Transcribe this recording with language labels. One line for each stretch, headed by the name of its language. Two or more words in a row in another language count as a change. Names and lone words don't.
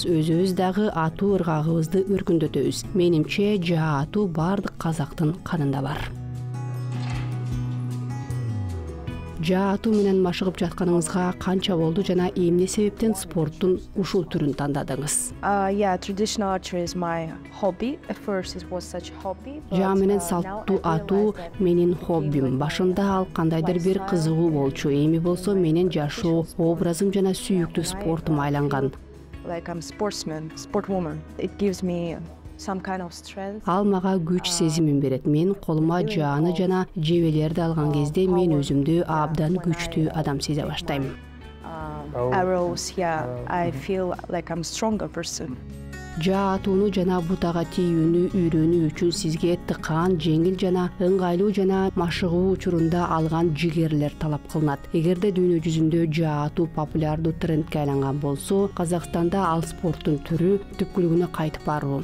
Kyrgyz: Өзүбүз дагы атуу ыргагыбызды өркүндөтөбүз. Менимче жаа атуу бардык казактын канында бар. Жаа атуу менен машыгып жатканыңызга канча болду жана эмне себептен спорттун ушул түрүн тандадыңыз?
English: Traditional archery is my hobby. At first it was such a hobby.
Kyrgyz: Жаа менен салттуу атуу менин хоббим. Башында ал кандайдыр бир кызыгуу болчу. Эми болсо менин жашоо образым жана сүйүктүү спортум айланган.
English: Like I'm a sportsman, sportwoman. It gives me some kind of strength.
Kyrgyz: Ал мага күч сезимин берет. Мен колума жааны жана жебелерди алган кезде мен өзүмдү абдан күчтүү адам сезе баштайм.
English: Arrows, I feel like I'm a stronger person.
Kyrgyz: Жаа атууну жана бутага тийүүнү үйрөнүү үчүн сизге тыкаан, жеңил жана ыңгайлуу жана машыгуу учурунда алган жигерлер талап кылынат. Эгерде дүйнө жүзүндө жаа атуу популярдуу трендке айланган болсо, Казакстанда ал спорттун түрү түпкүлүгүнө кайтып баруу.